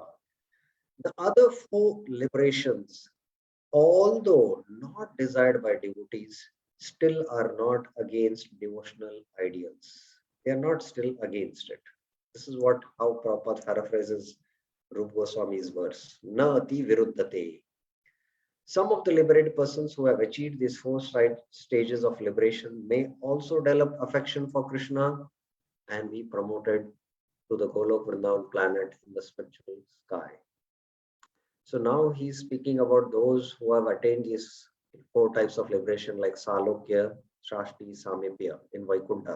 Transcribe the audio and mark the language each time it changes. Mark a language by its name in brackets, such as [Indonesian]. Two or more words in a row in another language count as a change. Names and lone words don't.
[English] The other four liberations, although not desired by devotees, still are not against devotional ideals. They are not still against it. This is what how Prabhupada paraphrases Rupa Goswami's verse. [Sanskrit] न अति विरुद्धते. [English] Some of the liberated persons who have achieved these four stages of liberation may also develop affection for Krishna and be promoted to the Golok Vrindavan planet in the spiritual sky. So now he's speaking about those who have attained these four types of liberation like Salokya, Shashti, Samipya in Vaikuntha.